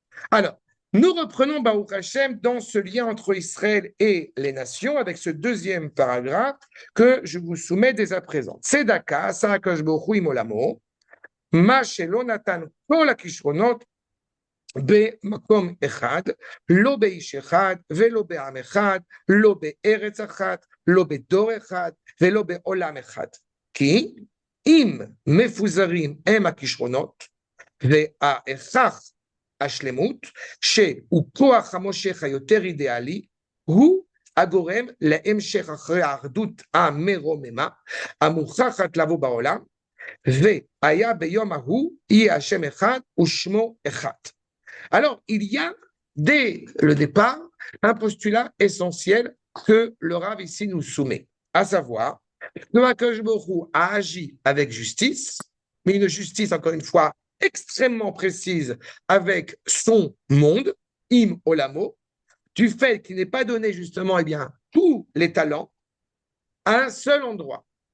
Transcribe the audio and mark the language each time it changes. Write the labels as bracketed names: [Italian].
[French] Alors, nous reprenons Baruch Hashem dans ce lien entre Israël et les nations avec ce deuxième paragraphe que je vous soumets dès à présent. [Hebrew] Tzedaka, asa HaKadosh Baruch Hu im olamo, ma shelo natan kol hakishronot במקום אחד, לא באיש אחד ולא בעם אחד, לא בארץ אחת, לא בדור אחד ולא בעולם אחד. כי אם מפוזרים הם הכישרונות, וההכרח השלמות, שהוא כוח המושך היותר אידיאלי, הוא הגורם להמשך אחרי האחדות המרוממה, המוכרחת לבוא בעולם, והיה ביום ההוא יהיה השם אחד ושמו אחד. [French] Alors, il y a, dès le départ, un postulat essentiel que le Rav ici nous soumet, à savoir que HaKadosh Baruch Hu a agi avec justice, mais une justice, encore une fois, extrêmement précise avec son monde, im olamo, du fait qu'il n'est pas donné justement eh bien, tous les talents à un seul endroit.